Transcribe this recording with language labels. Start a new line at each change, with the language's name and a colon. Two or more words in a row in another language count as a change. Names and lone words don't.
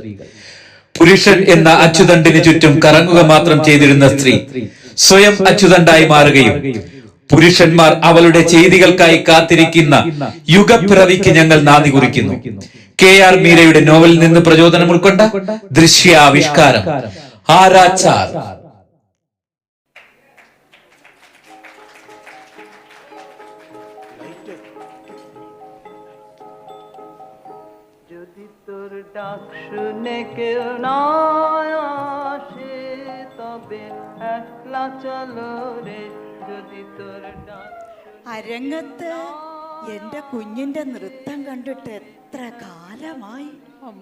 Malayalam: പുരുഷൻ എന്ന അച്ചുതണ്ടിന് ചുറ്റും കറങ്ങുക മാത്രം ചെയ്തിരുന്ന സ്ത്രീ സ്വയം അച്ചുതണ്ടായി മാറുകയും പുരുഷന്മാർ അവളുടെ ചെയ്തികൾക്കായി കാത്തിരിക്കുന്ന യുഗപ്പിറവിക്ക് ഞങ്ങൾ നാന്ദി കുറിക്കുന്നു. KR മീരയുടെ നോവലിൽ നിന്ന് പ്രചോദനം ഉൾക്കൊണ്ട ദൃശ്യാവിഷ്കാരം ആരാച്ചാർ.
Bangla: যদি তোর ডাক শুনে কেউ না আসে তবে একলা চলো রে. যদি তোর ডাক
Malayalam: അരങ്ങത്ത് എന്റെ കുഞ്ഞിന്റെ നൃത്തം കണ്ടിട്ട് എത്ര കാലമായി അമ്മ.